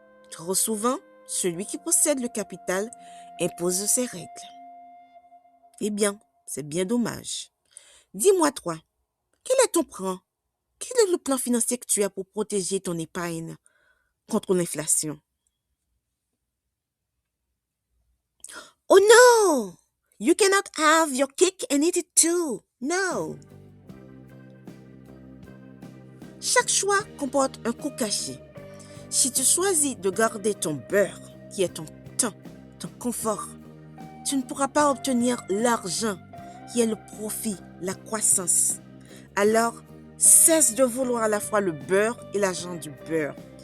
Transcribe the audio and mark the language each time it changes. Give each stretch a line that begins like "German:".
French: Trop souvent, celui qui possède le capital impose ses règles. Eh bien, c'est bien dommage. Dis-moi toi, quel est ton plan? Quel est le plan financier que tu as pour protéger ton épargne contre l'inflation?
English: Oh no! You cannot have your cake and eat it too. No!
French: Chaque choix comporte un coût caché. Si tu choisis de garder ton beurre, qui est ton temps, ton confort, tu ne pourras pas obtenir l'argent, qui est le profit, la croissance. Alors, cesse de vouloir à la fois le beurre et l'argent du beurre.